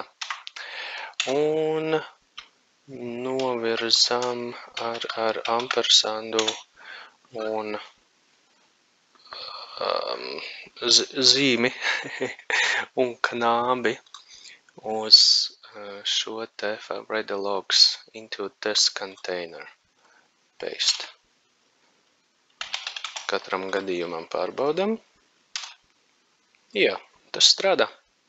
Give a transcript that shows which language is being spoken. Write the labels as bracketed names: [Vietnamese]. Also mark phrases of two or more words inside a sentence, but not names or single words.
[Latvian] Un novirzam ar ampersandu un zīmi un knābi uz šo te [English] read the logs into this container. [Latvian] Paste. Katram gadījumam pārbaudam. Jā, tas strādā.